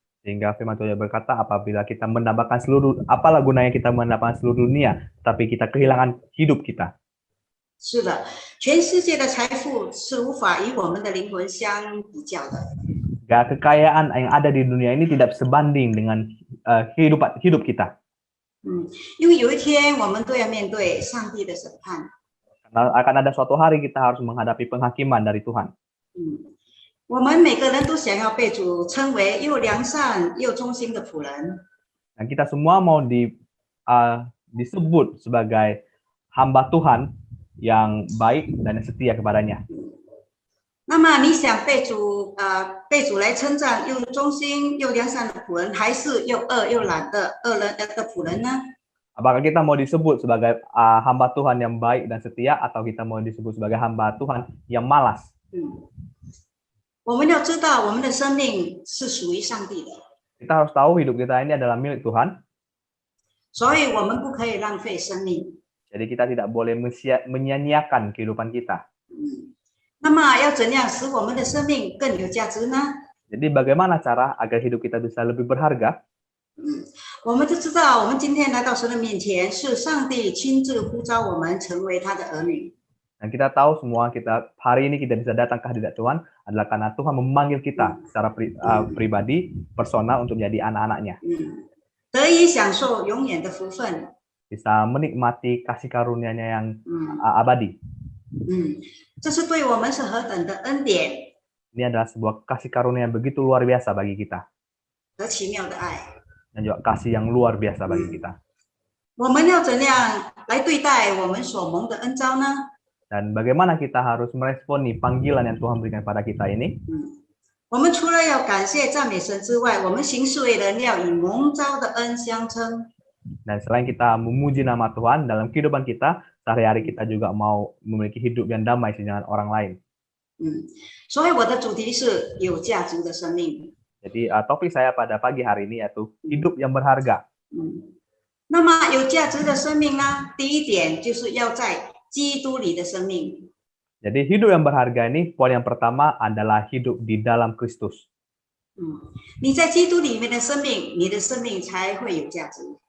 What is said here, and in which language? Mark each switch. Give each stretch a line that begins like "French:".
Indonesian: Sehingga firman Tuhan berkata, apabila kita mendapatkan apalah gunanya kita mendapatkan seluruh dunia, tapi kita kehilangan hidup kita.
Chinese: 是的，全世界的财富是无法与我们的灵魂相比较的。
Indonesian: Kekayaan yang ada di dunia ini tidak sebanding dengan hidup kita.
Chinese: 因为有一天我们都要面对上帝的审判。
Indonesian: Karena akan ada suatu hari kita harus menghadapi penghakiman dari Tuhan.
Chinese: 我们每个人都想要被主称为又良善又忠心的仆人。
Indonesian: Dan kita semua mau disebut sebagai hamba Tuhan yang baik dan yang setia kepadanya.
Chinese: 那么你想被主来称赞又忠心又良善的仆人，还是又恶又懒的恶人的仆人呢？
Indonesian: Apakah kita mau disebut sebagai hamba Tuhan yang baik dan setia, atau kita mau disebut sebagai hamba Tuhan yang malas?
Chinese: 我们要知道我们的生命是属于上帝的，
Indonesian: Kita harus tahu hidup kita ini adalah milik Tuhan.
Chinese: 所以我们不可以浪费生命。
Indonesian: Jadi kita tidak boleh menyia-nyiakan kehidupan kita.
Chinese: 那么要怎样使我们的生命更有价值呢？
Indonesian: Jadi bagaimana cara agar hidup kita bisa lebih berharga?
Chinese: 我们就知道，我们今天来到神的面前，是上帝亲自呼召我们成为他的儿女。
Indonesian: Dan kita tahu semua hari ini kita bisa datang ke hadirat Tuhan adalah karena Tuhan memanggil kita secara pribadi, personal untuk menjadi anak-anaknya.
Chinese: 得以享受永远的福分。
Indonesian: Bisa menikmati kasih karunia-Nya yang abadi.
Chinese: 这是对我们是何等的恩典
Indonesian: Ini adalah sebuah kasih karunia yang begitu luar biasa bagi kita.
Chinese: 和奇妙的爱。
Indonesian: Dan juga kasih yang luar biasa bagi kita.
Chinese: 我们要怎样来对待我们所蒙的恩召呢？
Indonesian: Dan bagaimana kita harus meresponi panggilan yang Tuhan berikan pada kita ini?
Chinese: 我们除了要感谢赞美神之外，我们行事为人要以蒙召的恩相称。
Indonesian: Dan selain kita memuji nama Tuhan dalam kehidupan kita, sehari-hari kita juga mau memiliki hidup yang damai dengan orang lain.
Chinese: 所以我的主题是有价值的生命。
Indonesian: Jadi topik saya pada pagi hari ini yaitu hidup yang berharga.
Chinese: 那么有价值的生命呢？第一点就是要在基督里的生命。
Indonesian: Jadi hidup yang berharga ini poin yang pertama adalah hidup di dalam Kristus.
Chinese: 你在基督里面的生命，你的生命才会有价值。